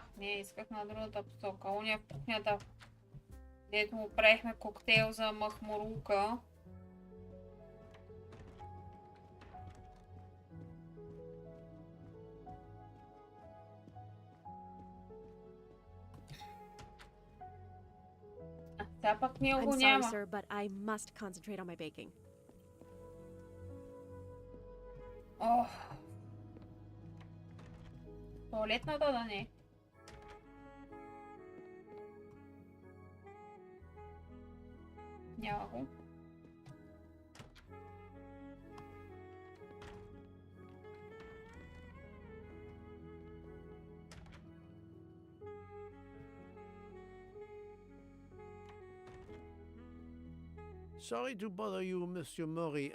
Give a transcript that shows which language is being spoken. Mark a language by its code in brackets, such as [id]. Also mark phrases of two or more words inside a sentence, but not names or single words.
[bg] Не, исках на другата посока. Уния в кухнята, дето му правихме коктейл за махмурука. Сега пък ние го няма. [en] I'm sorry, sir, but I must concentrate on my baking. [bg] Ох. Туалетната да не. Няма го. [en] Sorry to bother you, Monsieur Mori.